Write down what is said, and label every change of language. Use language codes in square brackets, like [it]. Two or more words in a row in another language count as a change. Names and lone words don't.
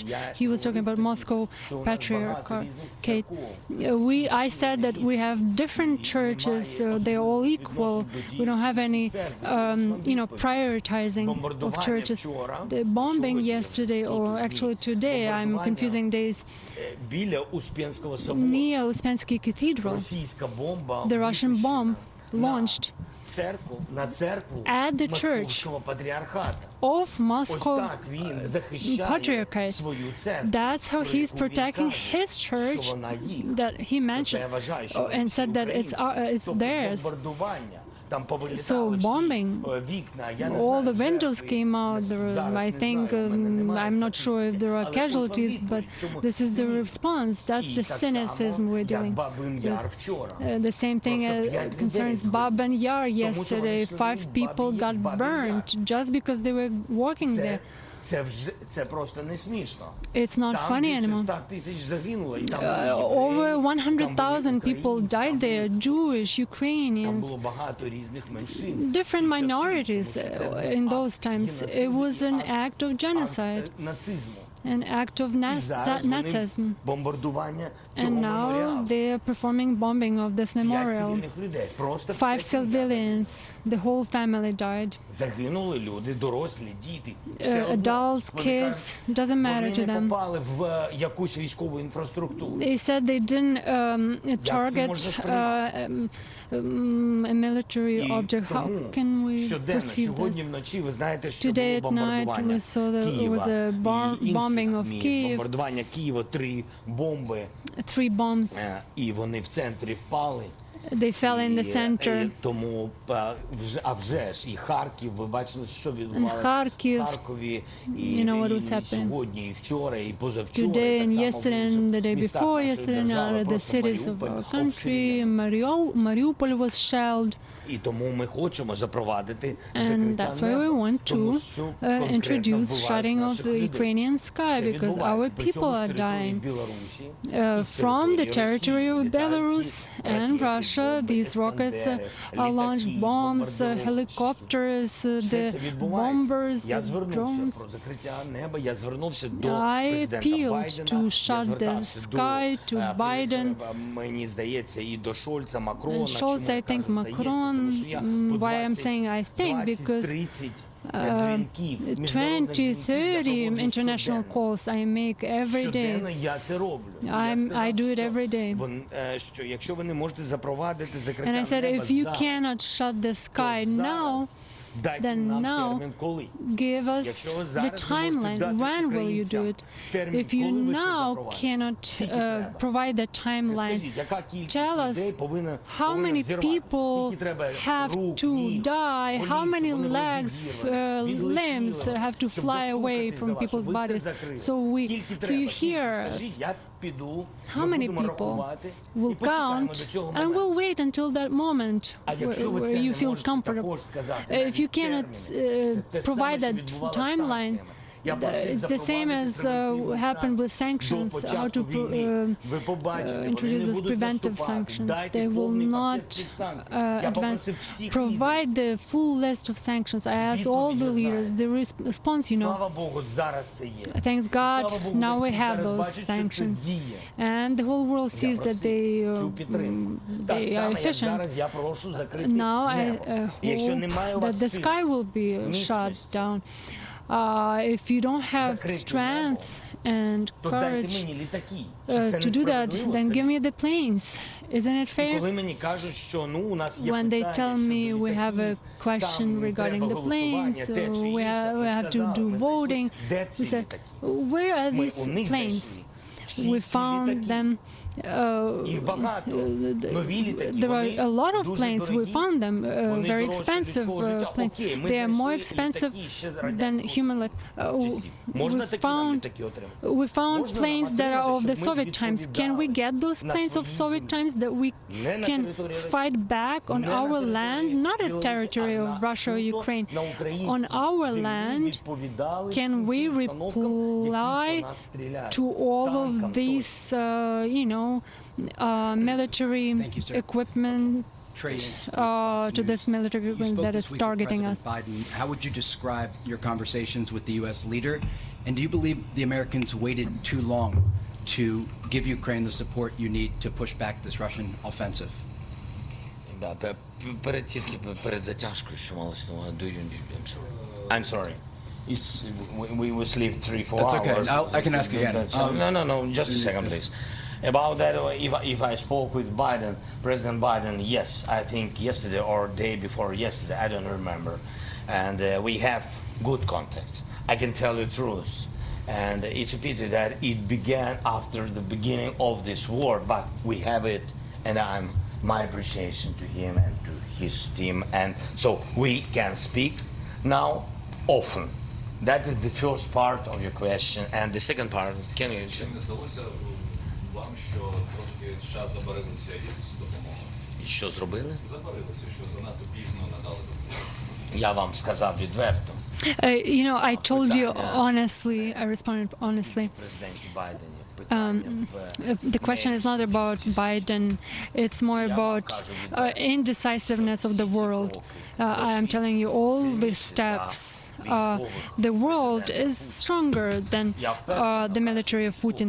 [en] He was talking about Moscow Patriarchate. I said that we have different churches, they're all equal. We don't have any, prioritizing of churches. The bombing yesterday, or actually today, I'm confusing following days, [uk] Біля Успенського собору [en] near Uspensky Cathedral, [uk] російська бомба [en] the Russian bomb launched [uk] на церкву [en] at the church [uk] Московського патріархата. [en] of [uk] Ось [en] Moscow [uk] так він захищає [en] Patriarchate. [uk] свою церкву. [en] That's how he's [uk] Коли він [en] protecting [uk] каже, [en] his church [uk] що вона їх. [en] that he [uk] Тобто я [en] mentioned [uk] вважаю, що [en] and said that it's [uk] українські. [en] theirs. [uk] Тобто бомбардування, там повилітали [en] So [uk] всі [en] bombing, [uk] вікна. Я не [en] all [uk] знаю, [en] the windows [uk] жертви. [en] came out. [uk] Зараз [en] I [uk] не [en] think [uk] знаю, в мене немає [en] I'm not sure if there are [uk] статистики. [en] casualties, [uk] Але [en] but [uk] ось відповідь, [en] this is the [uk] чому [en] response. That's [uk] І [en] the [uk] так [en] cynicism [uk] само, [en] we're [uk] як [en] dealing [uk] Бабин Яр [en] with. [uk] вчора. [en] The same thing [uk] Просто 5 людей [en] concerns [uk] згоріло. [en] Bab and Yar [uk] Тому що вони [en] yesterday. [uk] йшли [en] 5 [uk] в [en] people got [uk] Бабин Яр. [en] burnt just because they were walking there. [uk] Це просто не смішно. [en] It's not [uk] Там [en] funny [uk] більше [en] anymore. [uk] 100 тисяч загинуло. І там були [en] Over [uk] євреї, [en] 100,000 people died there, Jewish, [uk] Там [en] Ukrainians, [uk] було багато різних меншин. [en] different minorities in those times. It was an act of genocide, [uk] Нацизму. [en] an act of [uk] І зараз вони [en] Nazism. [uk] бомбардування цього [en] And now [uk] меморіалу. [en] they are performing bombing of this [uk] 5 [en] memorial. [uk] цивільних людей. Просто [en] 5 [uk] все [en] civilians, the whole family died. [uk] загинули люди, дорослі, діти. Все одно. [en] Adults, [uk] Вони [en] kids, [uk] кажуть, [en] doesn't matter to [uk] вони не [en] them. [uk] попали в якусь військову інфраструктуру. [en] They said they didn't target a military object. How can we [uk] Щоденно, [en] perceive [uk] сьогодні [en] this? [uk] вночі, ви знаєте, що [en] Today [uk] було [en] at night [uk] бомбардування [en] we saw that it was [uk] Києва [en] a [uk] і інших [en] bombing of [uk] міст. [en] Kyiv. [uk] Бомбардування Києва, 3 бомби, [en] 3 bombs. [uk] і вони в центрі впали. [en] They fell in the [uk] І [en] center. [uk] тому, вже ж, і Харків, ви бачили, що відбувалося Харків, в Харкові, і, [en] you know what was [uk] і [en] happening. [uk] сьогодні, і вчора, і позавчора. [en] Today [uk] і так [en] and [uk] само в [en] yesterday [uk] інших [en] and the day [uk] містах [en] before [uk] нашої [en] yesterday and [uk] держави. [en] other the [uk] Просто [en] cities of [uk] Маріуполь [en] our country. [uk] обстріляний. [en] Mariupol was shelled. [uk] І тому ми хочемо запровадити [en] And that's why we want [uk] тому [en] to [uk] що конкретно [en] introduce [uk] вбивають [en] shutting of [uk] наших [en] the [uk] людей. [en] Ukrainian sky [uk] Це [en] because our [uk] відбувається, причому [en] people [uk] з [en] are [uk] території [en] dying. [uk] Білорусі, [en] From the [uk] із [en] territory of [uk] Росії [en] Belarus [uk] літають [en] and [uk] ці [en] Russia, [uk] бомби, [en] these rockets [uk] «Іскандери», [en] are launched [uk] літаки, [en] bombs, [uk] бомбардировки. [en] helicopters, [uk] Все [en] the [uk] це відбувається. [en] bombers, [uk] Я [en] the [uk] звернувся [en] drones. [uk] про закриття неба, я звернувся до [en] I [uk] президента [en] appealed [uk] Байдена, [en] to [uk] я [en] shut the [uk] звертався до, [en] sky to Biden. [uk] Мені здається, і до Шольца, Макрона. [en] And Scholz, [uk] Чому я [en] I think [uk] кажу, здається? [en] Macron, [uk] Тому що я по [en] why I'm saying I think, because [uk] 20-30 дзвінків, [en] 20, [uk] міжнародних дзвінків я [en] 30 [uk] проводжу [en] international [uk] щоденно. [en] calls I make every [uk] Щоденно [en] day. [uk] я це роблю. І я [en] I [uk] сказав, [en] do it [uk] що [en] every day. [uk] що якщо ви не можете запровадити закриття [en] And I said, [uk] неба [en] if you [uk] зараз, [en] cannot shut the [uk] то [en] sky now, [uk] зараз дайте [en] then [uk] нам [en] now [uk] термін коли. [en] give us [uk] Якщо ви [en] the [uk] зараз не можете [en] timeline. [uk] дати [en] When will you do [uk] українцям [en] it? [uk] термін, [en] If you [uk] коли ви це [en] now [uk] запровадите, [en] cannot [uk] скільки треба? [en] provide the timeline, [uk] Скажіть, яка кількість [en] tell us [uk] людей повинна [en] how many [uk] взірватися? [en] people [uk] Скільки треба [en] have [uk] рук, [en] to [uk] ніг, [en] die, how [uk] голів, [en] many [uk] щоб вони були [en] legs, [uk] відірвані, [en] limbs [uk] відлетіли, [en] have to [uk] щоб [en] fly away [uk] достукатись [en] from [uk] до вас, щоб [en] people's [uk] ви це [en] bodies. [uk] закрили? [en] So [uk] Скільки [en] you [uk] треба? [en] hear us. [uk] Скажіть, я піду, [en] How [uk] ми [en] many [uk] будемо [en] people [uk] рахувати і [en] will [uk] почекаємо [en] count [uk] до цього [en] and [uk] моменту. [en] we'll wait until that moment [uk] А якщо ви [en] where [uk] це [en] you [uk] не [en] feel [uk] можете [en] comfortable. [uk] також сказати, [en] If [uk] навіть [en] you cannot [uk] терміни, це те саме, [en] provide [uk] що [en] that [uk] відбувалося з [en] timeline, [uk] санкціями. Я просив [en] it's the same as [uk] запровадити [en] happened with [uk] санкції [en] sanctions, [uk] до [en] how to [uk] початку війни. Ви побачите, вони [en] introduce [uk] не [en] those [uk] будуть [en] preventive [uk] наступати. [en] sanctions. [uk] Дайте [en] They will [uk] повний [en] not [uk] пакет цих санкцій. Я [en] advance. [uk] попросив всіх [en] Provide the full list of sanctions. I asked all the leaders. The response, you know, [uk] Слава Богу, зараз це є. [en] thanks God, [uk] Слава Богу, [en] now we [uk] весь світ [en] have [uk] зараз [en] those [uk] бачить, що це [en] sanctions. [uk] діє. [en] And the whole world [uk] Я [en] sees that [uk] просив цю підтримку. Так [en] they are [uk] само, як [en] efficient. [uk] зараз я прошу закрити [en] Now I [uk] небо. Якщо немає у [en] hope that [uk] вас [en] the [uk] сил, [en] sky will be shut [uk] міцності, [en] down. If you don't have [uk] закрити [en] strength and [uk] то дайте [en] courage [uk] мені літаки. Чи це [en] to do that, [uk] несправедливо, [en] then give [uk] скажіть? [en] me the planes. Isn't it [uk] І [en] fair? [uk] коли мені кажуть, що ну у нас є [en] When they [uk] питання [en] tell me [uk] щодо [en] we have a [uk] літаків, [en] question [uk] там [en] regarding [uk] треба [en] the planes, [uk] голосування, те чи [en] we [uk] інше, [en] have [uk] ми [en] to [uk] сказали, [en] do [uk] ми знайшли, [en] voting. [uk] де [en] We [uk] ці [en] said, [uk] літаки? [en] where are [uk] Ми [en] these [uk] у них [en] planes? [uk] знайшли. Всі [en] We [uk] ці [en] found [uk] літаки. [en] them. [uk] Їх багато. Нові літаки, [en] There are [uk] вони [en] a lot of [uk] дуже [en] planes. We [uk] дорогі. [en] found them, [uk] Вони [en] very [uk] дорожчі [en] expensive [uk] людського життя. [en] planes. [uk] Окей, ми [en] They are more [uk] знайшли [en] expensive [uk] літаки ще з [en] than [uk] радянського [en] human. [uk] часів. Можна [en] We [uk] такі нам [en] found [uk] літаки отримати? [en] we found [uk] Можна [en] planes [uk] нам [en] that are of [uk] отримати, [en] the [uk] щоб ми [en] Soviet times. Can we get those [uk] на [en] planes of [uk] своїй [en] Soviet [uk] землі? [en] times that we [uk] Не на [en] can [uk] території Росії, [en] fight back on [uk] не на [en] our [uk] території [en] land, not a [uk] Білорусі, [en] territory [uk] а [en] of [uk] на [en] Russia or [uk] суто [en] Ukraine? [uk] на українській [en] On our [uk] землі [en] land, [uk] відповідали [en] can [uk] всім [en] we [uk] цим установкам, які [en] reply [uk] по нас стріляють. [en] to all [uk] Танкам [en] of these, military Thank you, sir. equipment, to this military You equipment spoke that this is week with targeting President us? Biden. How would you describe your conversations with the U.S. leader? And do you believe the Americans waited too long to give Ukraine the support you need to push back this Russian offensive? [uk] Перед затяжкою, що малося на увазі, [en] I'm sorry. We will sleep 3-4 That's okay. hours. I can ask again. No, just a second, please. About that, if I spoke with Biden, President Biden, yes, I think yesterday or day before yesterday, I don't remember. And we have good contact. I can tell you the truth. And it's a pity that it began after the beginning of this war, but we have it, and my appreciation to him and to his team. And so we can speak now often. That is the first part of your question. And the second part, can you... [uk] Вам, що трошки США забарилися із допомогою? Що зробили? Забарилися, що занадто пізно надали допомогу. Я вам сказав відверто. [en] You know, I told you honestly, I responded honestly. The question is not about Biden, it's more about indecisiveness of the world. I am telling you all these steps. The world is stronger than the military of Putin.